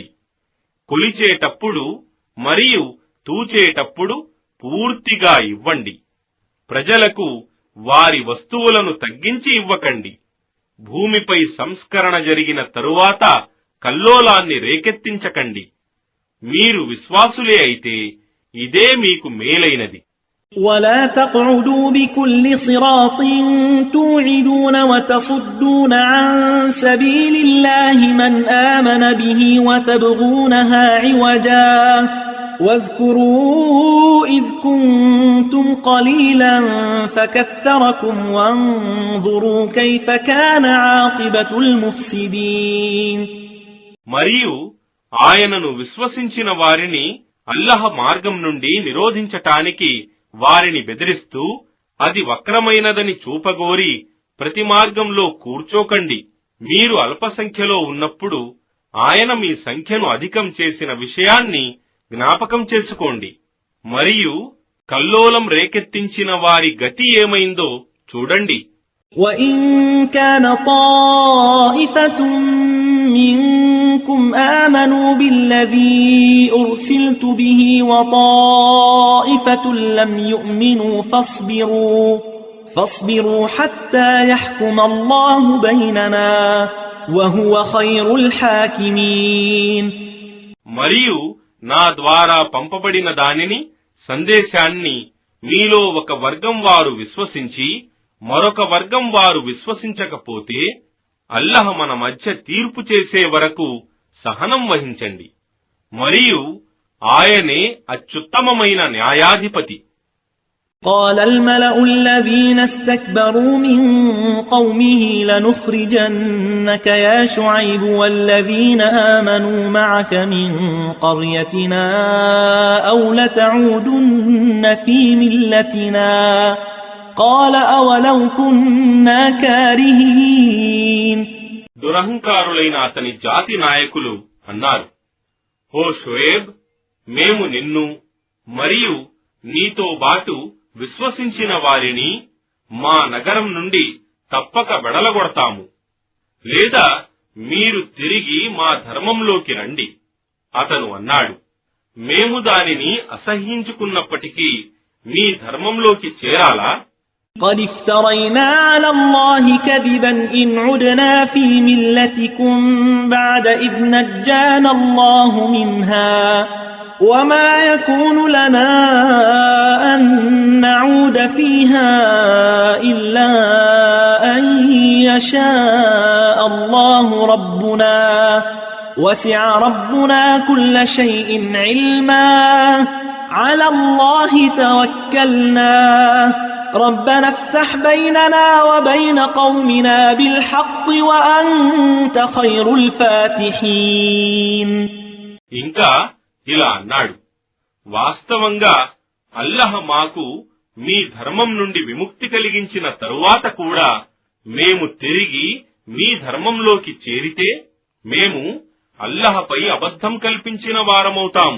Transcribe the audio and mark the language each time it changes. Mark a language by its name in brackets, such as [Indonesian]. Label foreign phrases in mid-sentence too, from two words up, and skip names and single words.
[Telugu] కొలిచేటప్పుడు మరియు తూచేటప్పుడు పూర్తిగా ఇవ్వండి. ప్రజలకు వారి వస్తువులను తగ్గించి ఇవ్వకండి. భూమిపై సంస్కరణ జరిగిన తరువాత కల్లోలాన్ని రేకెత్తించకండి. మీరు విశ్వాసులే అయితే ఇదే మీకు మేలైనది. [Arabic] ولا تقعدوا بكل صراط توعدون وتصدون عن سبيل الله من آمن به وتبغونها عوجا واذكروا إذ كنتم قليلا فكثركم وانظروا كيف كان عاقبة المفسدين. [Telugu] మరియు ఆయనను విశ్వసించిన వారిని అల్లహ మార్గం నుండి నిరోధించటానికి వారిని బెదిరిస్తూ అది వక్రమైనదని చూపగోరి ప్రతి మార్గంలో కూర్చోకండి. మీరు అల్పసంఖ్యలో ఉన్నప్పుడు ఆయన మీ సంఖ్యను అధికం చేసిన విషయాన్ని జ్ఞాపకం చేసుకోండి. మరియు కల్లోలం రేకెత్తించిన వారి గతి ఏమైందో చూడండి. [Arabic] وَإِن كَانَ طَائِفَةٌ مِّنكُمْ آمَنُوا بِالَّذِي أُرْسِلْتُ بِهِ وَطَائِفَةٌ لَّمْ يُؤْمِنُوا فاصبروا حَتَّى يَحْكُمَ اللَّهُ بَيْنَنَا وَهُوَ خَيْرُ الْحَاكِمِينَ. [Telugu] మరియు నా ద్వారా పంపబడిన దానిని సందేశాన్ని మీలో ఒక వర్గం వారు విశ్వసించి మరొక వర్గం వారు విశ్వసించకపోతే అల్లహ మన మధ్య తీర్పు చేసే వరకు సహనం వహించండి. మరియు ఆయనే అత్యుత్తమమైన న్యాయాధిపతి. [Arabic] قال الملأ الذين استكبروا من قومه لنخرجنك يا شعيب والذين آمنوا معك من قريتنا أو لتعودن في ملتنا قال أولو كنا كارهين. [Telugu] దురహంకారులైన అతని జాతి నాయకులు అన్నారు, ఓ షోయేబ్, మేము నిన్ను మరియు నీతో బాటు విశ్వసించిన వారిని మా నగరం నుండి తప్పక వెడలగొడతాము, లేదా మీరు తిరిగి మా ధర్మంలోకి రండి. అతను అన్నాడు, మేము దానిని అసహ్యించుకున్నప్పటికీ మీ ధర్మంలోకి చేరాలా? [Arabic] قد افترينا على الله كذبا إن عدنا في ملتكم بعد إذ نجانا الله منها وما يكون لنا أن نعود فيها إلا أن يشاء الله ربنا وسع ربنا كل شيء علما على الله توكلنا ربنا افتح بيننا وبين قومنا بالحق وأنت خير الفاتحين. [Telugu] ఇంకా ఇలా అన్నాడు, వాస్తవంగా అల్లహ మాకు మీ ధర్మం నుండి విముక్తి కలిగించిన తరువాత కూడా మేము తిరిగి మీ ధర్మంలోకి చేరితే మేము అల్లహపై అబద్ధం కల్పించిన వారమవుతాము.